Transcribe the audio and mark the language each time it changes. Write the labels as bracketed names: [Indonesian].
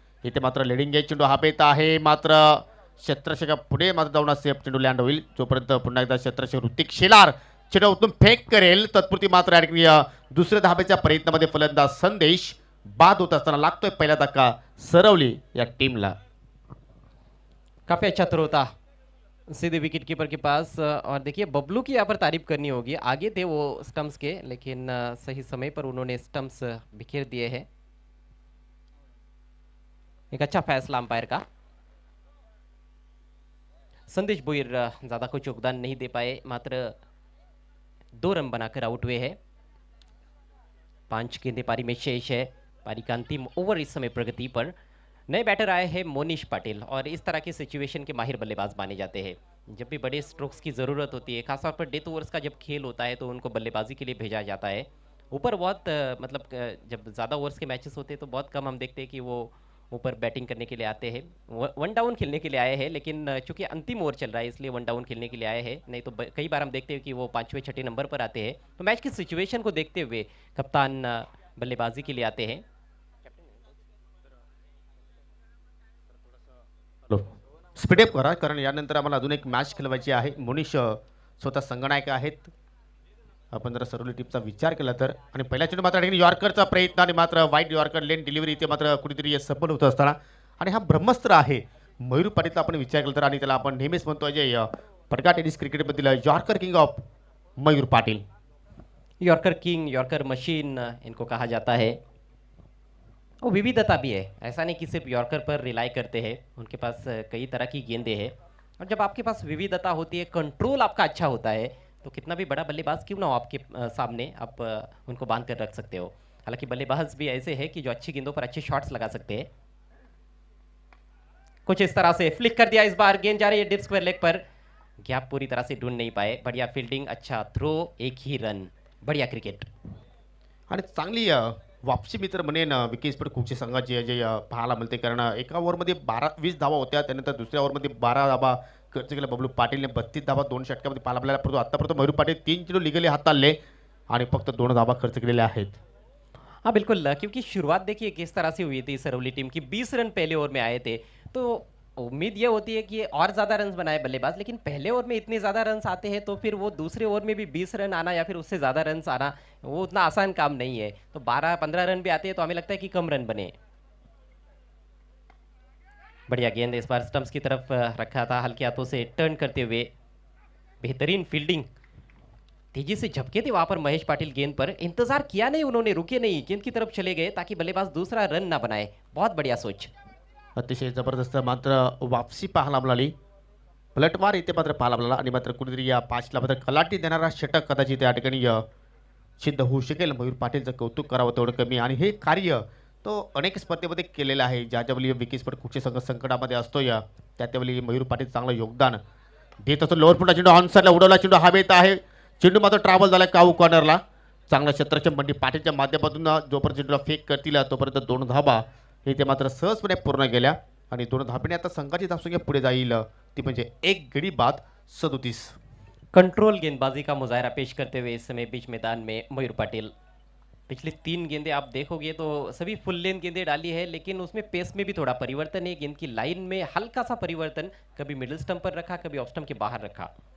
[Marathi] इथे मात्र leading age चेंडू हा येत आहे, मात्र क्षेत्ररक्षका पुढे मात्र जाऊन सेफ चेंडू लँड होईल. जोपर्यंत पुन्हा एकदा क्षेत्ररक्षक ऋतिक शेलार चेंडू उतरून फेक करेल, तत्पुरती मात्र या ठिकाणी दुसऱ्या धाब्याच्या प्रयत्नामध्ये फलंदाज संदेश बाद होत असताना लागतोय पहिला धक्का सरवली या टीमला. [Hindi] काफी अच्छा थ्रो था सीधे विकेट कीपर के पास, और देखिए बबलू की यहाँ पर तारीफ करनी होगी। आगे थे वो स्टंप्स के, लेकिन सही समय पर उन्होंने स्टंप्स बिखेर दिए हैं। एक अच्छा फैसला अंपायर का। संदेश भोईर ज्यादा कुछ योगदान नहीं दे पाए, मात्र 2 रन बनाकर आउट हुए हैं। 5 गेंदें पारी में शेष है। पारी का अंतिम ओवर इस समय प्रगति पर। नए बैटर आए हैं मोनिश पाटिल, और इस तरह की सिचुएशन के माहिर बल्लेबाज माने जाते हैं। जब भी बड़े स्ट्रोक्स की ज़रूरत होती है, खासतौर पर डेथ ओवर्स का जब खेल होता है, तो उनको बल्लेबाजी के लिए भेजा जाता है। ऊपर बहुत मतलब जब ज़्यादा ओवर्स के मैचेस होते हैं तो बहुत कम हम देखते हैं कि वो ऊपर बैटिंग करने के लिए आते हैं। वन डाउन खेलने के लिए आए हैं, लेकिन चूंकि अंतिम ओवर चल रहा है इसलिए वन डाउन खेलने के लिए आए हैं। नहीं तो कई बार हम देखते हैं कि वो 5वें 6ठे नंबर पर आते हैं। तो मैच की सिचुएशन को देखते हुए कप्तान बल्लेबाजी के लिए आते हैं। [Marathi] स्पीडअप करा, कारण यानंतर आम्हाला अजून एक मॅच खेळवायची आहे. मोनिश स्वतः संगनायक आहेत. आपण जर सरवली टीमचा विचार केला तर, आणि पहिल्या चेंडू मात्र यॉर्करचा प्रयत्न आणि मात्र वाईट यॉर्कर लेन डिलिव्हरी इथे मात्र कुठेतरी सफल होत असताना, आणि हा ब्रह्मस्त्र आहे मयूर पाटीलचा आपण विचार केला तर, आणि त्याला आपण नेहमीच म्हणतो जे पडका टेनिस क्रिकेटमधील yorker king of Mayur Patil. [Hindi] Yorker king, yorker machine इनको कहा जाता है। और विविधता भी है, ऐसा नहीं कि सिर्फ यॉर्कर पर रिलाई करते हैं। उनके पास कई तरह की गेंदें हैं, और जब आपके पास विविधता होती है, कंट्रोल आपका अच्छा होता है, तो कितना भी बड़ा बल्लेबाज क्यों ना हो आपके सामने, आप उनको बांध कर रख सकते हो। हालांकि बल्लेबाज भी ऐसे हैं कि जो अच्छी गेंदों पर अच्छे शॉट्स लगा सकते हैं। कुछ इस तरह से फ्लिक कर दिया, इस बार गेंद जा रही है डिप स्क्वायर लेग पर, गैप पूरी तरह से ढूंढ नहीं पाए। बढ़िया फील्डिंग, अच्छा थ्रो, एक ही रन, बढ़िया क्रिकेट। [Marathi] आणि चांगली वापसी मित्र म्हणेन विकेसपट कुकचे संघाची जे पाहायला मिळते, कारण एका ओव्हरमध्ये 20 धावा होत्या, त्यानंतर दुसऱ्या ओव्हरमध्ये 12 धावा खर्च केला बबलू पाटीलने. 32 धावा 2 षटकामध्ये पाहायला मिळाल्या, परंतु आतापर्यंत मयूर पाटील 3 चेंडू लिगली हाताळले आणि फक्त 2 धावा खर्च केलेल्या आहेत. [Hindi] हाँ बिल्कुल, क्योंकि शुरुआत देखिए किस तरह से हुई थी सरौली टीम की। 20 रन पहले ओवर में आए थे, तो उम्मीद ये होती है कि और ज़्यादा रन्स बनाए बल्लेबाज, लेकिन पहले ओवर में इतने ज़्यादा रन्स आते हैं तो फिर वो दूसरे ओवर में भी 20 रन आना या फिर उससे ज़्यादा रन्स आना वो उतना आसान काम नहीं है। तो 12-15 रन भी आते हैं तो हमें लगता है कि कम रन बने। बढ़िया गेंद इस बार स्टंप्स की तरफ रखा था, हल्के हाथों से टर्न करते हुए, बेहतरीन फील्डिंग, तेजी से झपके थे वहां पर महेश पाटिल गेंद पर। इंतजार किया नहीं उन्होंने, रुके नहीं, गेंद की तरफ चले गए ताकि बल्लेबाज दूसरा रन ना बनाए। बहुत बढ़िया सोच। [Marathi] अतिशय जबरदस्त मात्र वापसी पाहायला मिळाली, पलटवार इथे मात्र पाहायला मिळाला, आणि मात्र कुठेतरी या 5ला मात्र कलाटी देणारा षटक कदाचित या ठिकाणी सिद्ध होऊ शकेल. मयूर पाटीलचं कौतुक करावं तेवढं कमी, आणि हे कार्य तो अनेक स्पर्धेमध्ये केलेलं आहे. ज्यावेळी विकेसपट कुठचे संघ संकटामध्ये असतो त्यावेळी मयूर पाटील चांगलं योगदान देत असतो. लोअर फुटा चेंडू ऑनसाइडला उडवला, चेंडू हवेत आहे, चेंडू मात्र ट्रॅव्हल झाला काऊ कॉर्नरला. चांगला क्षेत्ररक्षण बंटी पाटीलच्या माध्यमातून जोपर्यंत चेंडूला फेक करतील तोपर्यंत 2 धाबा इथे मात्र सहजपणे पूर्ण केल्या, आणि 2 धाब्याने आता संघाची धावसंख्या पुढे जाईल, ती म्हणजे 1 गडी बाद 37. [Hindi] कंट्रोल गेंदबाजी का मुजाहरा पेश करते हुए इस समय बीच मैदान में मयूर पाटिल। पिछली 3 गेंदें आप देखोगे तो सभी फुल लेंथ गेंदें डाली है, लेकिन उसमें पेस में भी थोड़ा परिवर्तन है, गेंद की लाइन में हल्का सा परिवर्तन, कभी मिडिल स्टंप पर रखा, कभी ऑफ स्टंप के बाहर रखा।